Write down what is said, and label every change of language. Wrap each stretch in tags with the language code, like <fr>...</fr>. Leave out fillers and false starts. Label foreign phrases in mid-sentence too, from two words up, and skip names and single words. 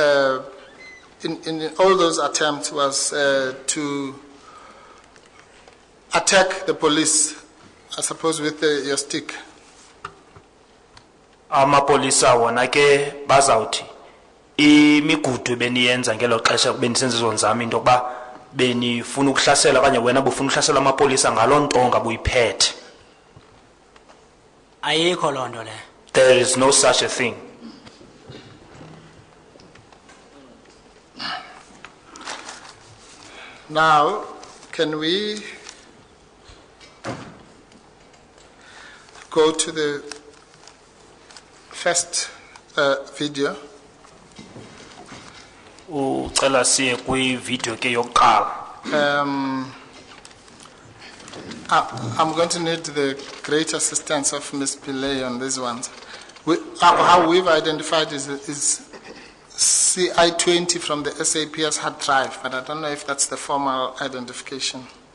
<en>all those attempts was to attack the police, I suppose, with your stick.</en> <xh>Amapolisa wona ke bazawuthi imigudu beniyenza ngelo xesha benisenza izo nzame into yokuba benifuna ukuhlasela okanye wena bufuna ukuhlasela amapolisa ngaloo ntonga buyiphethe. Ayikho loo nto le.</xh> <en>There is no such a thing. Now, can we go to the first video?</en> <xh>Ucela siye kwi-video ke yokuqala.</xh> <en>I'm going to need the great assistance of Ms. Pillay on these ones. How we've identified is CI20 from the SAPS hard drive, but I don't know if that's the formal identification.</en>